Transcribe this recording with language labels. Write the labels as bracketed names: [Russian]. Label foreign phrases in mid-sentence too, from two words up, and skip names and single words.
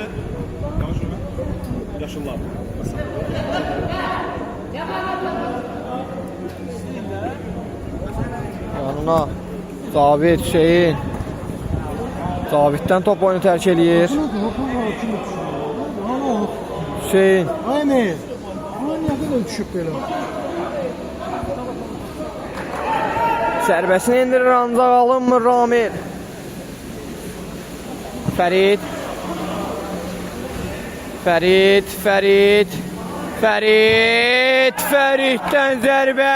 [Azerbaijani] Yaşlılar. Yanına. Zabit Hüseyin. Zabitdən top oyunu tərk eləyir. Hüseyin. Aynen. [Turkish] Ulan niye böyle düşüp böyle? [Azerbaijani] Zərbəsini indirir ancaq alınmır Ramil. Fərid. Fərid. Fəriddən zərbə.